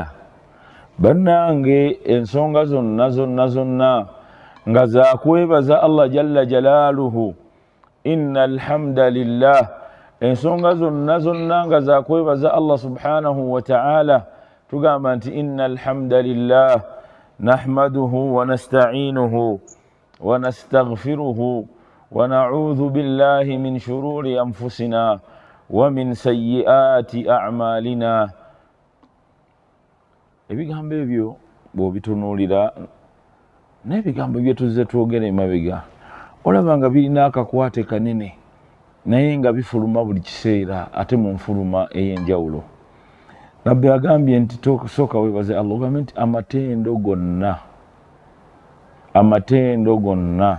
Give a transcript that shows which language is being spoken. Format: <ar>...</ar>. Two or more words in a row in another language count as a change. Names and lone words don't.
<lg>Bannange ensonga zonna nga za kwebaza Allah</lg> <ar>جل جلاله. إن الحمد لله,</ar> <lg>ensonga zonna nga za kwebaza Allah</lg> <ar>سبحانه وتعالى.</ar> <lg>Tugamba nti</lg> <ar>إن الحمد لله نحمده ونستعينه ونستغفره ونعوذ بالله من شرور أنفسنا ومن سيئات أعمالنا.</ar> <lg>Ebigambo ebyo bw'obitunuulira n'ebigambo bye tuzze twogera emabega olaba nga birina akakwate kanene naye nga bifuluma buli kiseera ate mu nfuluma ey'enjawulo. Nabbi agambye nti sooka weebaze Allah, ogambe nti amatendo gonna.</lg>